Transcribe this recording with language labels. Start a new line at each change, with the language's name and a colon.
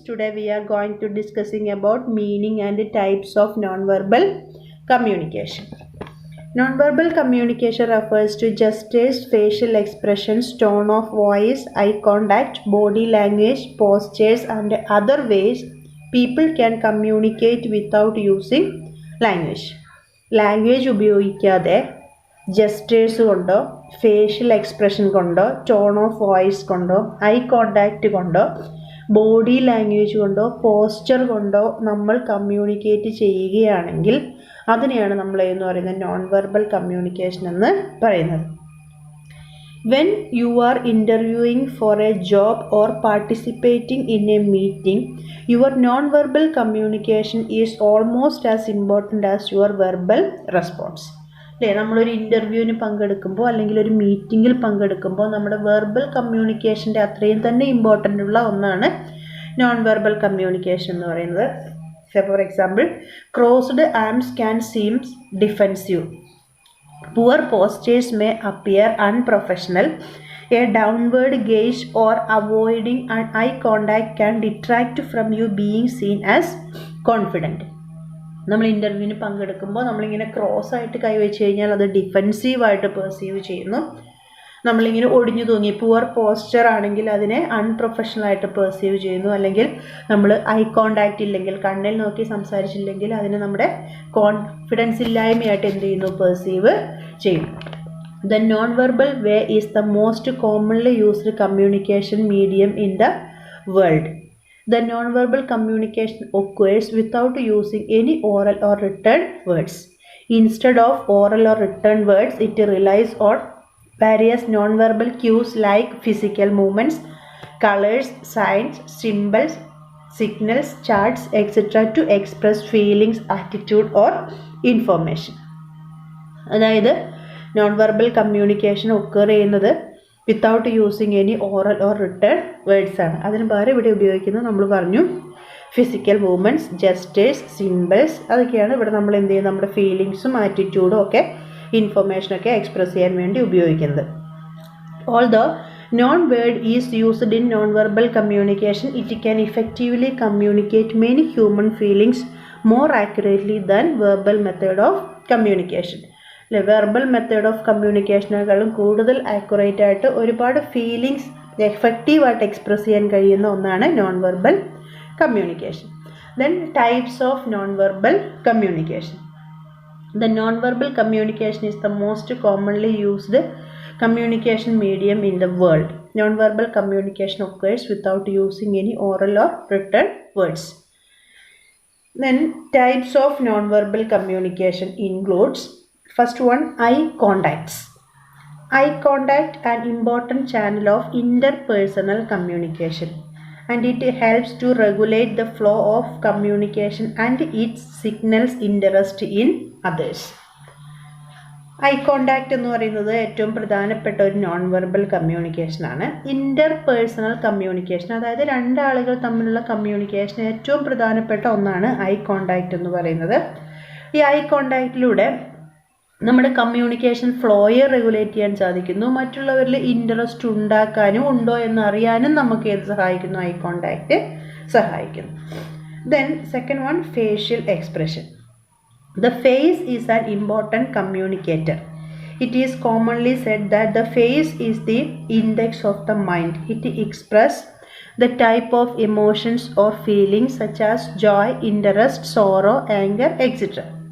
English: Today we are going to discussing about meaning and types of nonverbal communication. Nonverbal communication refers to gestures, facial expressions, tone of voice, eye contact, body language, postures, and other ways people can communicate without using language.
Malayalam: Language ഉപയോഗിക്കാതെ gestures കൊണ്ടോ facial expression കൊണ്ടോ tone of voice കൊണ്ടോ I contact കൊണ്ടോ body language കൊണ്ടോ posture കൊണ്ടോ നമ്മൾ communicate ചെയ്യുകയാണെങ്കിൽ അതിനെയാണ് നമ്മൾ എന്ന് പറയുന്നത് നോൺ വെർബൽ കമ്മ്യൂണിക്കേഷൻ എന്ന് പറയുന്നത്.
English: When you are interviewing for a job or participating in a meeting, your non-verbal communication is almost as important as your verbal response.
Malayalam: അല്ലേ, നമ്മളൊരു ഇൻ്റർവ്യൂവിന് പങ്കെടുക്കുമ്പോൾ അല്ലെങ്കിൽ ഒരു മീറ്റിങ്ങിൽ പങ്കെടുക്കുമ്പോൾ നമ്മുടെ വെർബൽ കമ്മ്യൂണിക്കേഷൻ്റെ അത്രയും തന്നെ ഇമ്പോർട്ടൻ്റ് ഉള്ള ഒന്നാണ് നോൺ വെർബൽ കമ്മ്യൂണിക്കേഷൻ എന്ന് പറയുന്നത്.
English: For example, crossed arms can seems defensive. Poor postures may appear unprofessional. A downward gaze or avoiding an eye contact can detract from you being seen as confident.
Malayalam: നമ്മൾ ഇൻ്റർവ്യൂവിന് പങ്കെടുക്കുമ്പോൾ നമ്മളിങ്ങനെ cross ആയിട്ട് കൈവച്ച് കഴിഞ്ഞാൽ അത് ഡിഫെൻസീവായിട്ട് പെർസീവ് ചെയ്യുന്നു. നമ്മളിങ്ങനെ ഒടിഞ്ഞു തൂങ്ങി പുവർ പോസ്ചർ ആണെങ്കിൽ അതിനെ അൺപ്രൊഫഷണലായിട്ട് പെർസീവ് ചെയ്യുന്നു. അല്ലെങ്കിൽ നമ്മൾ ഐ കോണ്ടാക്റ്റ് ഇല്ലെങ്കിൽ, കണ്ണിൽ നോക്കി സംസാരിച്ചില്ലെങ്കിൽ അതിനെ നമ്മുടെ കോൺഫിഡൻസ് ഇല്ലായ്മയായിട്ട് എന്ത് ചെയ്യുന്നു, പെർസീവ് ചെയ്യുന്നു.
English: The non-verbal way is the most commonly used communication medium in the world. The non-verbal communication occurs without using any oral or written words. Instead of oral or written words, it relies on various non-verbal cues like physical movements, colors, signs, symbols, signals, charts, etc. to express feelings, attitude or information.
Malayalam: അതായത് non verbal communication occur ചെയ്യുന്നത്
English: without using any oral or written words
Malayalam: ആണ്. അതിന് പകരം ഇവിടെ ഉപയോഗിക്കുന്നത് നമ്മൾ പറഞ്ഞു physical movements, gestures, symbols, അതൊക്കെയാണ് ഇവിടെ നമ്മൾ എന്ത് ചെയ്യുന്നത്, നമ്മുടെ ഫീലിങ്സും ആറ്റിറ്റ്യൂഡും ഒക്കെ ഇൻഫർമേഷനൊക്കെ എക്സ്പ്രസ് ചെയ്യാൻ വേണ്ടി ഉപയോഗിക്കുന്നത്.
English: Although non-word is used in non-verbal communication, it can effectively communicate many human feelings more accurately than verbal method of communication.
Malayalam: Verbal method of കമ്മ്യൂണിക്കേഷനേക്കാളും കൂടുതൽ ആക്യുറേറ്റ് ആയിട്ട് ഒരുപാട് ഫീലിങ്സ് എഫക്റ്റീവായിട്ട് എക്സ്പ്രസ് ചെയ്യാൻ കഴിയുന്ന ഒന്നാണ് non verbal communication.
English: Then types of non verbal communication. The non-verbal communication is the most commonly used communication medium in the world. Non-verbal communication occurs without using any oral or written words. Then types of non-verbal communication includes, first one, eye contacts. Eye contact an important channel of interpersonal communication, and it helps to regulate the flow of communication and it signals interest in others.
Malayalam: I contact എന്ന് പറയുന്നത് ഏറ്റവും പ്രധാനപ്പെട്ട ഒരു non verbal കമ്മ്യൂണിക്കേഷനാണ്. Interpersonal communication, അതായത് രണ്ടാളുകൾ തമ്മിലുള്ള communication ഏറ്റവും പ്രധാനപ്പെട്ട ഒന്നാണ് ഐ കോണ്ടാക്റ്റ് എന്ന് പറയുന്നത്. ഈ ഐ കോണ്ടാക്റ്റിലൂടെ നമ്മുടെ കമ്മ്യൂണിക്കേഷൻ ഫ്ലോയെ റെഗുലേറ്റ് ചെയ്യാൻ സാധിക്കുന്നു. മറ്റുള്ളവരിൽ ഇൻട്രസ്റ്റ് ഉണ്ടാക്കാനും ഉണ്ടോ എന്ന് അറിയാനും നമുക്ക് ഏത് സഹായിക്കുന്നു, ഐ കോണ്ടാക്റ്റ് സഹായിക്കുന്നു.
English: Then second one, facial expression. The face is an important communicator. It is commonly said that the face is the index of the mind. It expresses the type of emotions or feelings such as joy, interest, sorrow, anger, etc.